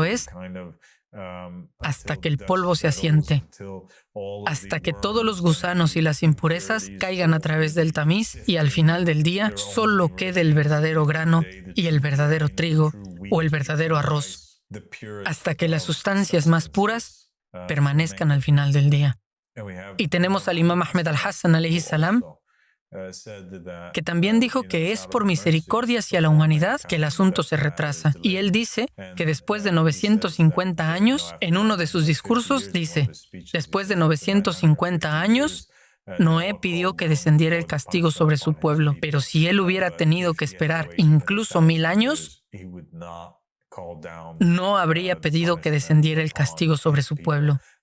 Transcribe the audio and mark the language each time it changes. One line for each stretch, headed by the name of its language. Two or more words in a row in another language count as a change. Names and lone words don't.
Spanish: Y eso es hasta que el polvo se asiente, hasta que todos los gusanos y las impurezas caigan a través del tamiz y al final del día solo quede el verdadero grano y el verdadero trigo o el verdadero arroz, hasta que las sustancias más puras permanezcan al final del día. Y tenemos al imam Ahmed al-Hassan
Arabic: عليه السلام,
Spanish: que también dijo que es por misericordia hacia la humanidad que el asunto se retrasa. Y él dice que después de 950 años, en uno de sus discursos dice, después de 950 años, Noé pidió que descendiera el castigo sobre su pueblo, pero si él hubiera tenido que esperar incluso 1000 años, no habría pedido que descendiera el castigo sobre su pueblo.